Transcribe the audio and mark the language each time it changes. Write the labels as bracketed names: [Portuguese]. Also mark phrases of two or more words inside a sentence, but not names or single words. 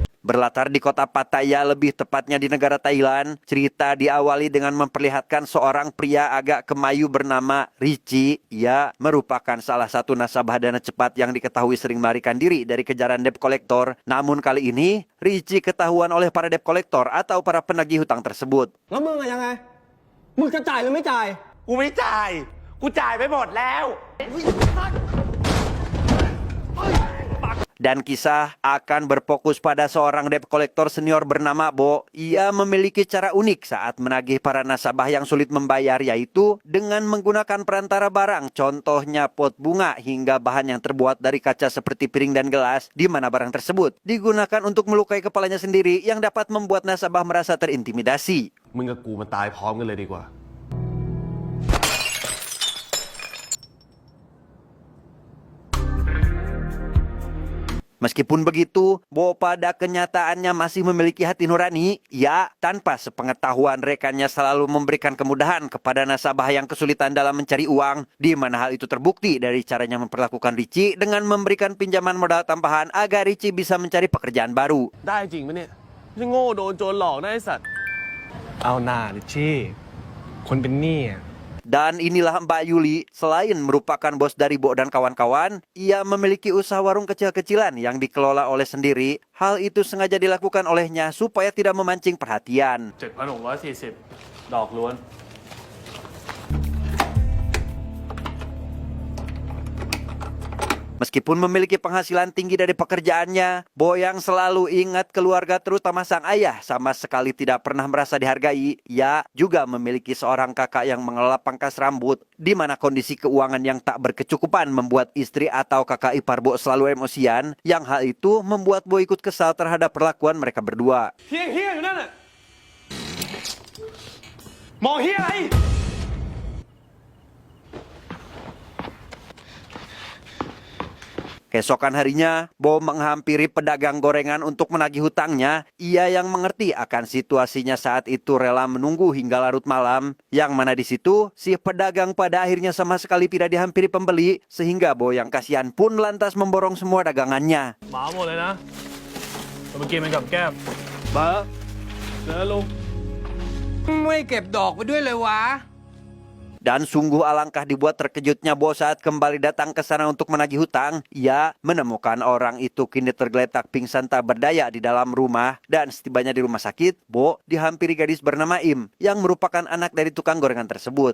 [Indonesian] Berlatar di kota Pattaya, lebih tepatnya di negara Thailand, cerita diawali dengan memperlihatkan seorang pria agak kemayu bernama Richie. Ia merupakan salah satu nasabah dana cepat yang diketahui sering melarikan diri dari kejaran [English] debt collector. [Indonesian] Namun kali ini, Richie ketahuan oleh para [English] debt collector [Indonesian] atau para penagih hutang tersebut. [Thai] แล้วมึงอะยังไง มึงจะจ่ายหรือไม่จ่าย กูไม่จ่าย กูจ่ายไปหมดแล้ว [Indonesian] Dan kisah akan berfokus pada seorang [English] debt collector [Indonesian] senior bernama Bo. Ia memiliki cara unik saat menagih para nasabah yang sulit membayar, yaitu dengan menggunakan perantara barang, contohnya pot bunga hingga bahan yang terbuat dari kaca seperti piring dan gelas, di mana barang tersebut digunakan untuk melukai kepalanya sendiri yang dapat membuat nasabah merasa terintimidasi. [Thai] มึงกับกูมาตายพร้อมกันเลยดีกว่า [Indonesian] Meskipun begitu, Bo pada kenyataannya masih memiliki hati nurani. Ia tanpa sepengetahuan rekannya selalu memberikan kemudahan kepada nasabah yang kesulitan dalam mencari uang, di mana hal itu terbukti dari caranya memperlakukan Richie dengan memberikan pinjaman modal tambahan agar Richie bisa mencari pekerjaan baru. [Thai] ได้จริงไหมเนี่ยไม่ใช่โง่โดนโจรหลอกนะไอ้สัตว์ เอาหน้าดิชี่คนเป็นหนี้อะ [Indonesian] Dan inilah Mbak Yuli, selain merupakan bos dari Bo dan kawan-kawan, ia memiliki usaha warung kecil-kecilan yang dikelola oleh sendiri. Hal itu sengaja dilakukan olehnya supaya tidak memancing perhatian. [Thai] 7,640 ดอกล้วน [Indonesian] Meskipun memiliki penghasilan tinggi dari pekerjaannya, Bo yang selalu ingat keluarga terutama sang ayah sama sekali tidak pernah merasa dihargai. Ia juga memiliki seorang kakak yang mengelola pangkas rambut, di mana kondisi keuangan yang tak berkecukupan membuat istri atau kakak ipar Bo selalu emosian, yang hal itu membuat Bo ikut kesal terhadap perlakuan mereka berdua. [Thai] เฮี้ยอยู่นั่นน่ะมองเฮี้ยอะไร [Indonesian] Keesokan harinya, Bo menghampiri pedagang gorengan untuk menagih hutangnya. Ia yang mengerti akan situasinya saat itu rela menunggu hingga larut malam. Yang mana di situ, si pedagang pada akhirnya sama sekali tidak dihampiri pembeli. Sehingga Bo yang kasihan pun lantas memborong semua dagangannya. [Thai] หมาหมดเลยนะเราไปกินมันกับแก้มบ้าเจอลุงไม่เก็บดอกไปด้วยเลยวะ [Indonesian] Dan sungguh alangkah dibuat terkejutnya Bo saat kembali datang ke sana untuk menagih hutang. Ia menemukan orang itu kini tergeletak pingsan tak berdaya di dalam rumah. Dan setibanya di rumah sakit, Bo dihampiri gadis bernama Im yang merupakan anak dari tukang gorengan tersebut.